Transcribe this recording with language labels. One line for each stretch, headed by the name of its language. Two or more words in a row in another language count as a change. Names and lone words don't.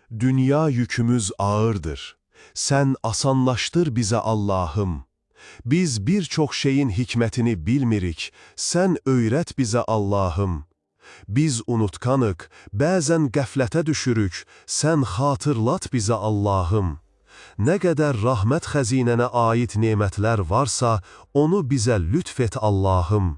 Azerbaijani: Dünya yükümüz ağırdır.
Turkish: Sen asanlaştır bize Allah'ım.
Azerbaijani: Biz birçok şeyin hikmetini bilmirik, sen öyrət bizə Allah'ım. Biz unutkanık, bəzən qəflətə düşürük, sən xatırlat bizə Allah'ım. Nə qədər rahmət xəzinənə ait nemətlər varsa, onu bizə lütf et Allah'ım.